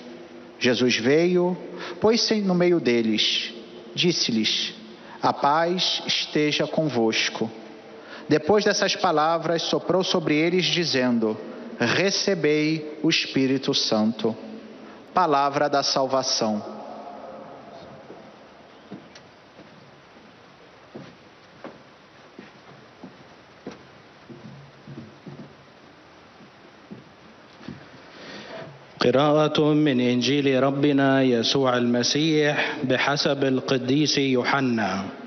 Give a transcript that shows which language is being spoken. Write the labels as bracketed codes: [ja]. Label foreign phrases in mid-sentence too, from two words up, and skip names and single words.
[pt] Jesus veio, pôs-se no meio deles, disse-lhes: a paz esteja convosco. Depois dessas palavras, soprou sobre eles, dizendo: recebei o Espírito Santo. Palavra da salvação. [ar] قراءة من إنجيل ربنا يسوع المسيح بحسب القديس يوحنا.